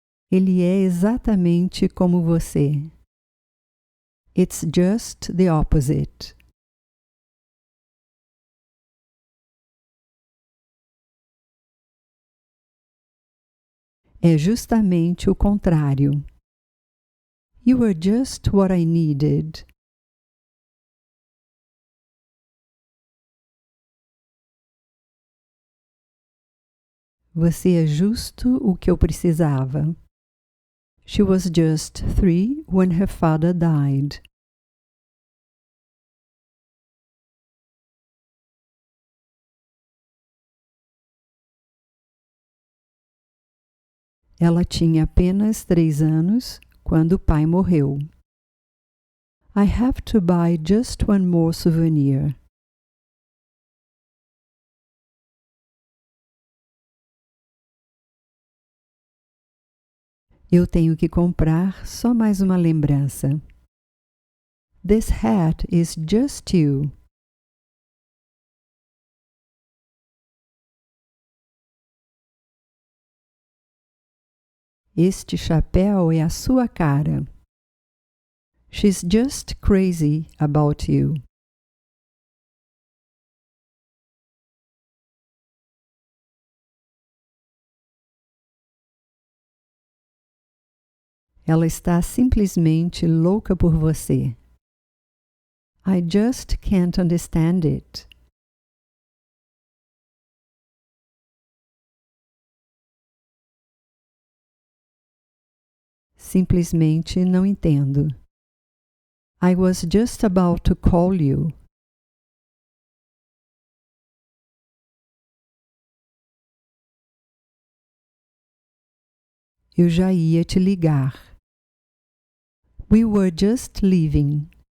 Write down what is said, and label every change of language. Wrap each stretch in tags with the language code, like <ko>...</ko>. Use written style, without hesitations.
<pt>Ele é exatamente como você.</pt> <en>It's just the opposite.</en> <pt>É justamente o contrário.</pt> <en>You were just what I needed.</en> <pt>Você é justo o que eu precisava.</pt> <en>She was just 3 when her father died.</en> <pt>Ela tinha apenas 3 anos quando o pai morreu.</pt> <en>I have to buy just one more souvenir.</en> <pt>Eu tenho que comprar só mais uma lembrança.</pt> <en>This hat is just you.</en> <pt>Este chapéu é a sua cara.</pt> <en>She's just crazy about you.</en> <pt>Ela está simplesmente louca por você.</pt> <en>I just can't understand it.</en> <pt>Simplesmente não entendo.</pt> <en>I was just about to call you.</en> <pt>Eu já ia te ligar.</pt> <en>We were just leaving.</en>